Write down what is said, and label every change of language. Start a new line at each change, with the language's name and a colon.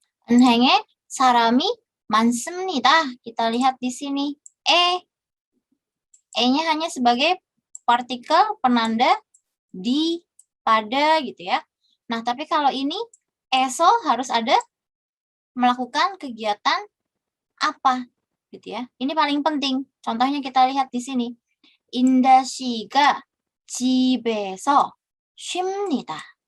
Korean: 은행에 사람이 많습니다.
Indonesian: Kita lihat di sini. E-nya hanya sebagai partikel penanda di, pada gitu ya. Nah, tapi kalau ini eso harus ada melakukan kegiatan apa gitu ya. Ini paling penting. Contohnya kita lihat di sini.
Korean: 인다 씨가 집에서 쉽니다.